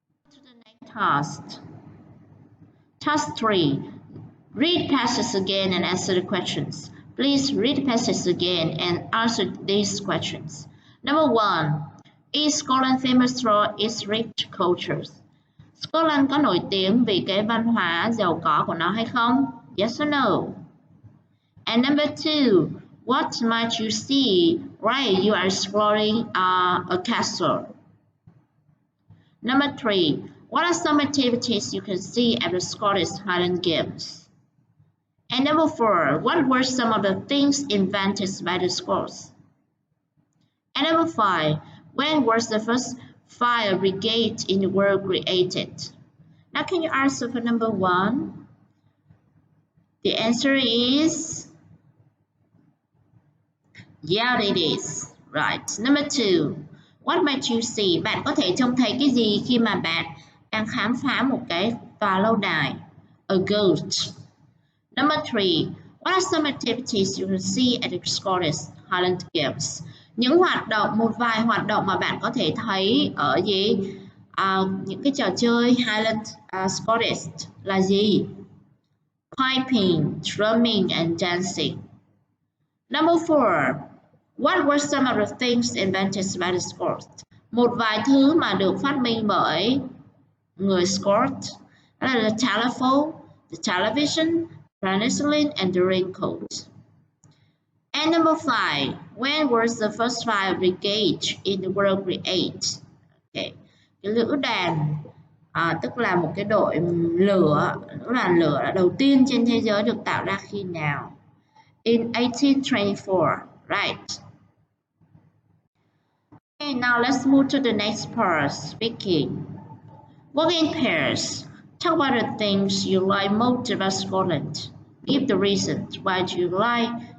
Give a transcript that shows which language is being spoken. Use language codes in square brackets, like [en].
[en] To the next task. Task 3. Read passage again and answer the questions. Please read the passage again and answer these questions. Number 1. Is Scotland famous for its rich cultures? [vi] Scotland có nổi tiếng vì cái văn hóa giàu có của nó hay không? [en] Yes or no? And number 2, what might you see while you are exploring a castle? Number 3, what are some activities you can see at the Scottish Highland Games? And number 4, what were some of the things invented by the Scots? And number 5, when was the first fire brigade in the world created? Now can you answer for number 1? The answer is, yeah, it is. Right. Number 2, what might you see? [vi] Bạn có thể trông thấy cái gì khi mà bạn đang khám phá một cái tòa lâu đài? [en] A ghost. Number 3, what are some activities you can see at the Scottish Highland Games? [vi] Một vài hoạt động mà bạn có thể thấy ở những cái trò chơi Highland Scottish là gì? [en] Piping, drumming, and dancing. Number 4, what were some of the things invented by the Scots? [vi] Một vài thứ mà được phát minh bởi người Scots. Đó là [en] the telephone, the television, penicillin, and the raincoat. And number 5, when was the first fire brigade in the world created? Okay. [vi] Cái lữ đoàn, tức là một cái đội lữ đoàn lửa đầu tiên trên thế giới được tạo ra khi nào? [en] In 1824, right? Okay, now let's move to the next part, speaking. Work in pairs. Talk about the things you like most about Scotland. Give the reasons why you like.